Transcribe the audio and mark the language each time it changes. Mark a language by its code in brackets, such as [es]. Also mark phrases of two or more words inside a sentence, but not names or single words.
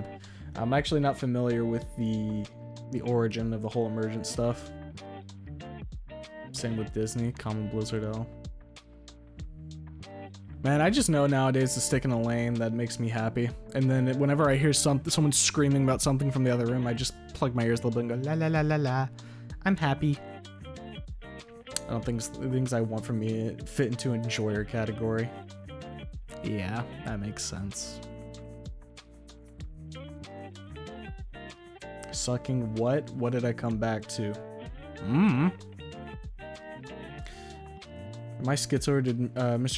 [en] I'm actually not familiar with the origin of the whole emergent stuff. Same with Disney, common Blizzard L. Man, I just know nowadays to stick in a lane that makes me happy. And then whenever I hear someone screaming about something from the other room, I just plug my ears a little bit and go, la la la la la. I'm happy. I don't think the things I want from me fit into enjoyer category. Yeah, that makes sense. Sucking what? What did I come back to? Am I schizo, or did Mr.